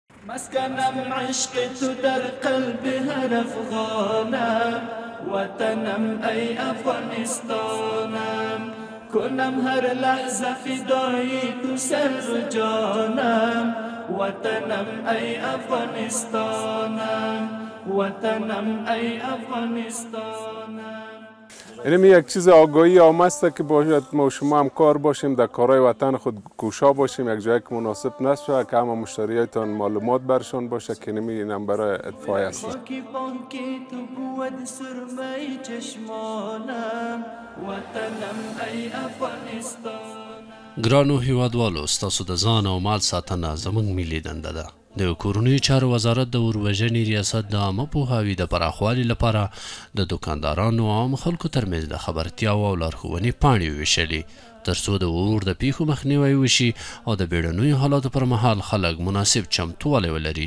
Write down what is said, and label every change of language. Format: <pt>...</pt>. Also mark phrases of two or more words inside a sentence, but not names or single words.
<fa>مسکنم عشق تو در قلب هر افغانم، وطنم ای افغانستانم، کنم هر لحظه فدای تو سر و جانم، وطنم ای افغانستانم، وطنم ای افغانستانم. اینم یک چیز آگاهی آمسته که باید ما شما هم کار باشیم، در کارهای وطن خود کوشا باشیم، یک جایی که مناسب نشه که همه مشتریایتان معلومات برشان باشه که اینم برای اطفای است.</fa> <ps>ګرانو هیوادوالو، ستاسو د ځان او مال ساتنه زموږ ملي دنده ده. د کورنیو چارو وزارت د اوربژنې ریاست د عامه پوهاوي د پراخوالي لپاره د دوکاندارانو او عام خلکو ترمنځ د خبرتیاو او لارښوونې پاڼې ویشلې ترڅو د اور د پیښو مخنیوی وشي او د بیړنیو حالاتو پر مهال خلک مناسب چمتووالی ولري.</ps>